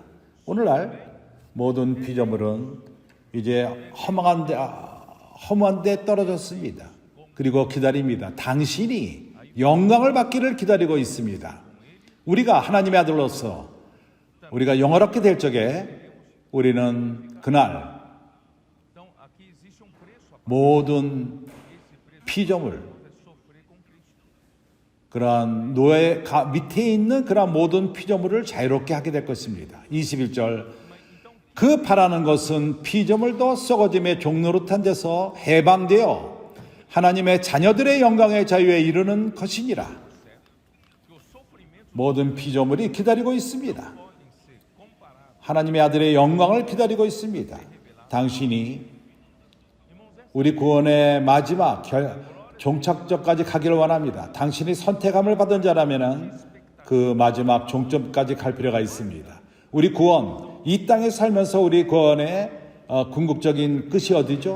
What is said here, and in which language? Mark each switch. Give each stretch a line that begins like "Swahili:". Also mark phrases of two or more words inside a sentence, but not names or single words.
Korean: 오늘날 모든 피조물은 이제 허무한데 떨어졌습니다. 그리고 기다립니다. 당신이 영광을 받기를 기다리고 있습니다. 우리가 하나님의 아들로서 우리가 영화롭게 될 적에 우리는 그날
Portuguese: Então, aqui existe um preço a
Korean: 모든 피조물,
Portuguese: sofrer com Cristo.
Korean: 그러한 노예 밑에 있는 그러한 모든 피조물을 자유롭게 하게 될 것입니다. 21절. 그 바라는 것은 피조물도 썩어짐의 종노릇한 데서 해방되어 하나님의 자녀들의 영광의 자유에 이르는 것이니라.
Portuguese: Que o sofrimento
Korean: 모든 피조물이 기다리고 있습니다.
Portuguese: podem ser comparados.
Korean: 하나님의 아들의 영광을 기다리고 있습니다. 당신이 우리 구원의 마지막 종착점까지 가기를 원합니다. 당신이 선택함을 받은 자라면 그 마지막 종점까지 갈 필요가 있습니다. 우리 구원, 이 땅에 살면서 우리 구원의 궁극적인 끝이 어디죠?